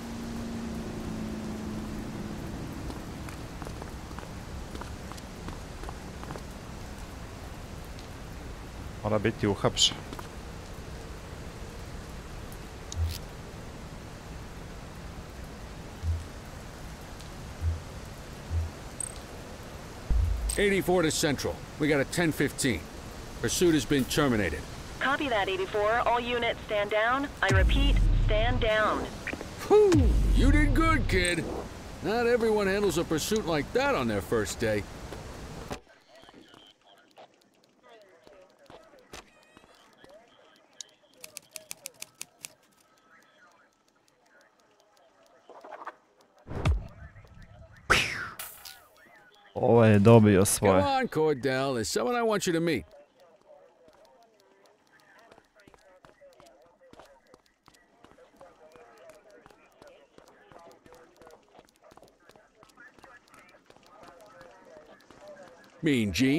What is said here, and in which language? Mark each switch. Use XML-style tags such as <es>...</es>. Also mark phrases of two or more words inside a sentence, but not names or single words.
<sr>Mora biti uhapšen.</sr> <en>'84 to Central. We got a 10:15. Pursuit has been terminated. Copy that, 84. All units stand down. I repeat, stand down. Whew, you did good, kid. Not everyone handles a pursuit like that on their first day.</en> <sr>Ovo je dobio</sr> <en>Come</en> <sr>svoje.</sr> <en>on, Cordell. There's someone I want you to meet. Mean Gene?</en>